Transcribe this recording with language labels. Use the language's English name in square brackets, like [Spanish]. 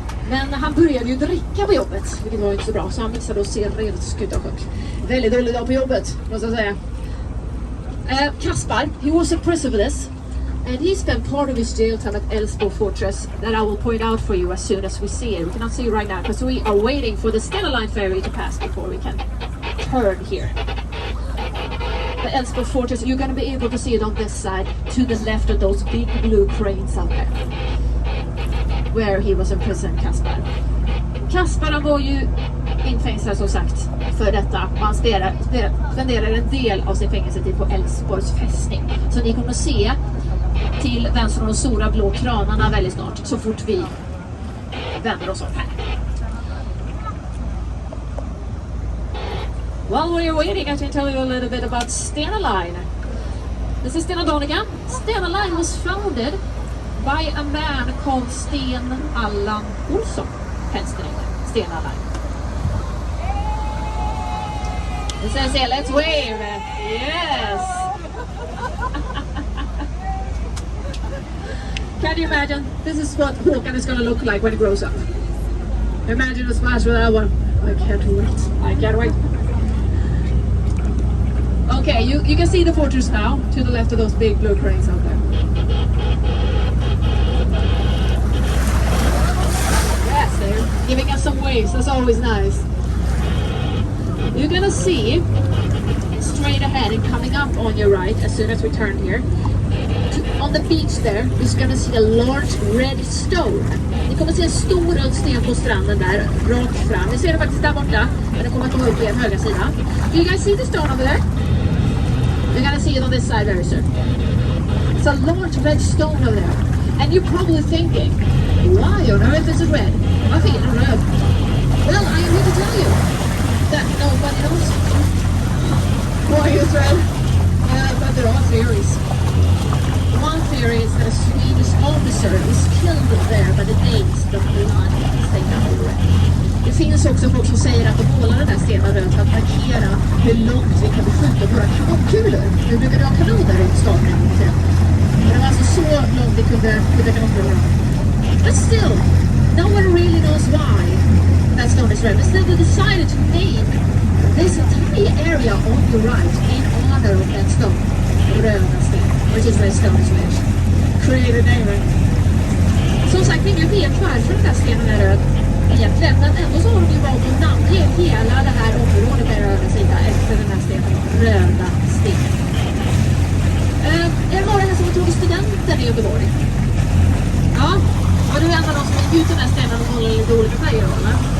[Swedish] Men han började ju dricka på jobbet, vilket var inte så bra, så han missade att se redan skutan sjönk. Väldigt dålig dag på jobbet, måste jag säga. [English] Kaspar, he was in prison for this, and he spent part of his jail time at Älvsborg Fortress that I will point out for you as soon as we see it. We cannot see it right now because we are waiting for the Stena Line ferry to pass before we can turn here. The Älvsborg Fortress, you're going to be able to see it on this side, to the left of those big blue cranes out there, where he was in prison, Kaspar. [Swedish] Kaspar var ju infängslad som sagt för detta. Han spenderade en del av sin fängelsetid på Älvsborgs fästning. Så ni kommer att se till vänster om de stora blå kranarna väldigt snart, så fort vi vänder oss om här. [English] While we're waiting, I can tell you a little bit about Stena Line. This is Stena Donegan. Stena Line was founded by a man called Sten Allan Olsson. Hence the name, Sten Allan. It says here, let's wave. Yes. Can you imagine? This is what Håkan is going to look like when he grows up. Imagine a splash with that one. I can't wait. I can't wait. Okay, you can see the fortress now, to the left of those big blue cranes out there. Yes, they're giving us some waves, that's always nice. You're gonna see, straight ahead and coming up on your right, as soon as we turn here, on the beach there, you're gonna see a large red stone. [Swedish] Ni kommer se en stor röd sten på stranden där, rakt fram. Ni ser det faktiskt där borta, men det kommer att komma upp i en högra sida. [English] Do you guys see the stone over there? You're gonna see it on this side very soon. It's a large red stone over there. And you're probably thinking, why on earth is it red? [Swedish] Varför är det röd? [English] Well, I am here to tell you that nobody knows why it's red. But there are theories. One theory is that a Swedish officer was killed there by the Danes, the blood stained out red. [Swedish] Det finns också folk som säger att de målar den där stenen röd för att markera hur långt vi kan beskjuta våra kanonkulor. Vi brukade ha kanoner i staden. Men det var alltså så långt vi kunde skjuta kanonkulor. [English] But still, no one really knows why that stone is red. Instead, they decided to name this entire area on the right in honor of that stone, röda sten, which is red stone in Swedish. Created name, right? [Swedish] Som sagt, ingen vet varför den där stenen är röd. Egentligen, men ändå så har de ju valt att namnge hela det här området med röda sida efter den här stenen, röda sten. Är det några här som har tagit studenten i Göteborg? Ja, och du är en av de som gick ut den här stenen och håller lite olika färger, eller?